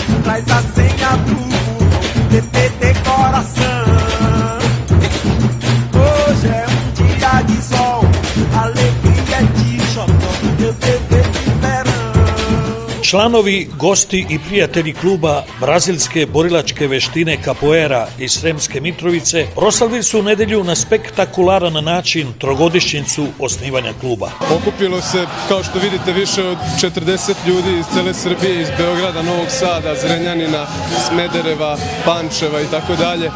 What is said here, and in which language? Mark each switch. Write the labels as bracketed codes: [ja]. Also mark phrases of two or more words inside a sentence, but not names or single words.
[pt] traz a senha do TTT coração. Hoje é dia de sol, alegria de xotó, meu TTT verão. [sr] Članovi, gosti i prijatelji kluba brazilske borilačke veštine Capoeira iz Sremske Mitrovice proslavili su u nedjelju na spektakularan način trogodišnjicu osnivanja kluba. Okupilo se, kao što vidite, više od 40 ljudi iz cele Srbije, iz Beograda, Novog Sada, Zrenjanina, Smedereva, Pančeva i tako dalje.